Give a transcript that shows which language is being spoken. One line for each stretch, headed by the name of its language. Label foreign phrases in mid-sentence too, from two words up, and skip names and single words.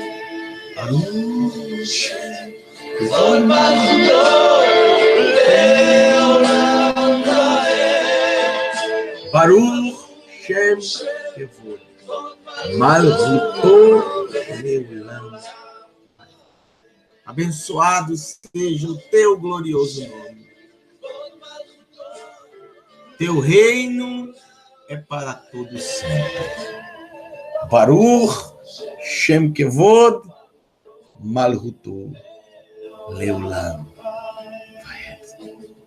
Hebrew: ברוך שם כבוד מלכותו לעולם ועד. ברוך שם כבוד מלכותו לעולם.
Portuguese: Abençoado seja o teu glorioso nome. Teu reino é para todos sempre.
Hebrew: ברוך שם כבוד מלכותו לעולם ועד.